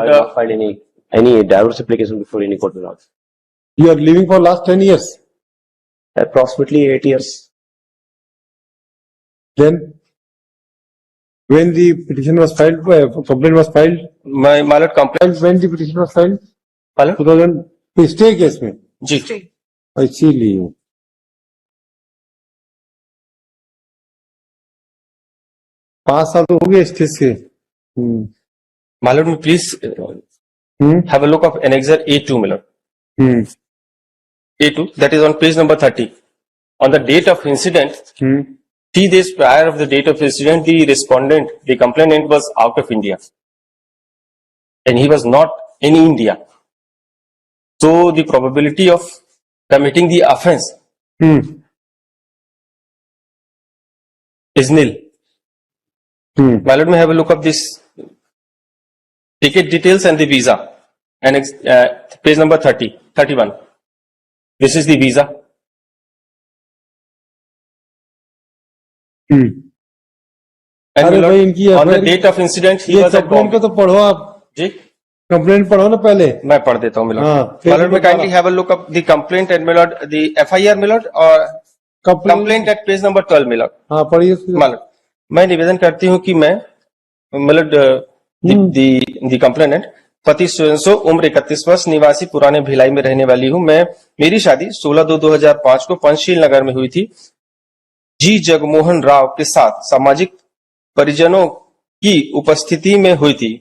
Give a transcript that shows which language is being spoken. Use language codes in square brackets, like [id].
[en] have not filed any divorce application before any court, my lord. You are living for last 10 years. Approximately 8 years. Then, when the petition was filed, complaint was filed. my lord, complaint. When the petition was filed? My lord? [hi] 2000 stay case में। जी। इसीलिए 5 साल तो हो गए stay से। [en] My lord, please have a look of annexure A2, my lord. A2, that is on page number 30. On the date of incident, 3 days prior of the date of incident, the respondent, the complainant was out of India. And he was not in India. So the probability of committing the offense is nil. My lord, may have a look of this ticket details and the visa. And page number 31. This is the visa. And my lord, on the date of incident, he was at [hi] complaint को [en] Bombay. [hi] तो पढ़ो आप, जी, complaint पढ़ो ना पहले। मैं पढ़ देता हूँ, my lord. हाँ, [en] My lord, may kindly have a look of the complaint and my lord, the FIR, my lord, or complaint at page number 12, my lord. [hi] हाँ पढ़िए। My lord, मैं निवेदन करती हूँ कि मैं मतलब दी कंप्लेनेंट पति सो उम्र 31 वर्ष निवासी पुराने भिलाई में रहने वाली हूँ। मेरी शादी 16/2/2005 को पंचशील नगर में हुई थी। जी जगमोहन राव के साथ सामाजिक परिजनों की उपस्थिति में हुई थी।